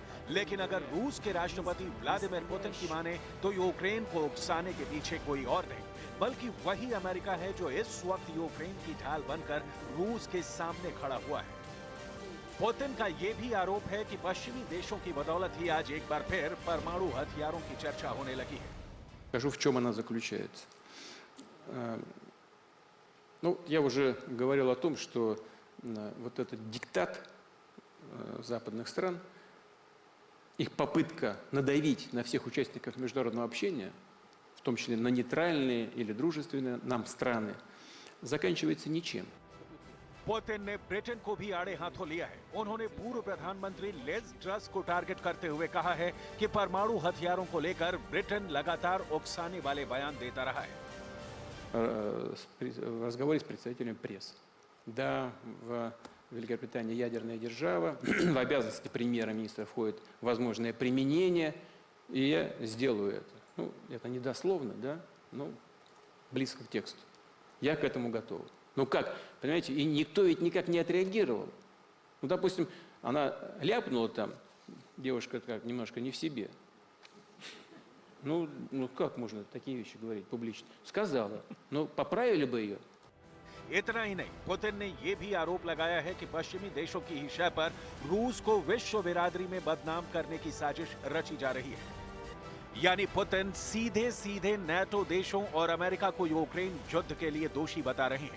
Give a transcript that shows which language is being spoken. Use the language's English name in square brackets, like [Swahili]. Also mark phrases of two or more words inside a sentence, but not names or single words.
[Hindi] लेकिन अगर रूस के राष्ट्रपति व्लादिमीर पुतिन की माने तो यूक्रेन को उकसाने के पीछे कोई और नहीं बल्कि वही अमेरिका है जो इस वक्त यूक्रेन की ढाल बनकर रूस के सामने खड़ा हुआ है। पुतिन का यह भी आरोप है कि पश्चिमी देशों की बदौलत ही आज एक बार फिर परमाणु हथियारों की चर्चा होने लगी है। [Russian] Скажу, в чем она заключается. Ну, я уже говорил о том, что вот этот диктат западных стран, их попытка надавить на всех участников международного общения, в том числе на нейтральные или дружественные нам страны, заканчивается ничем. [Hindi] पुतिन ने ब्रिटेन को भी आड़े हाथों लिया है। उन्होंने पूर्व प्रधानमंत्री लिज ट्रस को टारगेट करते हुए कहा है कि परमाणु हथियारों को लेकर ब्रिटेन लगातार उकसाने वाले बयान देता रहा है। [Russian] В разговоре с представителями прессы. Да, в Великобритании ядерная держава, в обязанности премьера-министра входит возможное применение, и я сделаю это. Ну, это не дословно, да, но близко к тексту. Я к этому готов. Ну как, понимаете, и никто ведь никак не отреагировал. Ну, допустим, она ляпнула там, девушка как немножко не в себе. Ну как можно такие вещи говорить публично? Сказала. Ну, поправили бы ее. [Hindi] इतना ही नहीं, पुतिन ने यह भी आरोप लगाया है कि पश्चिमी देशों की ही शय पर रूस को विश्व बिरादरी में बदनाम करने की साजिश रची जा रही है। यानी पुतिन सीधे सीधे नेटो देशों और अमेरिका को यूक्रेन युद्ध के लिए दोषी बता रहे हैं।